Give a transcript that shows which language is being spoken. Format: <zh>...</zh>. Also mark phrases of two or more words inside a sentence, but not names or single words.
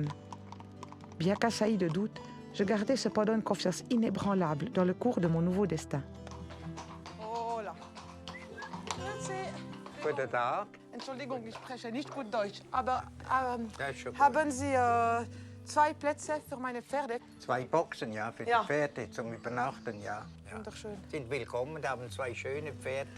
<fr>Bien qu'assailli de doutes, je gardais cependant une confiance inébranlable dans le cours de mon nouveau destin. Oh là.</fr> <de>Guten Tag. Entschuldigung, ich spreche nicht gut Deutsch, aber Ja, schon gut. haben Sie 2 Plätze für meine Pferde? 2 Boxen, ja, für Ja. die Pferde zum Übernachten, ja. Ja. Wunderschön. Sind willkommen, da haben 2 schöne Pferde.</de>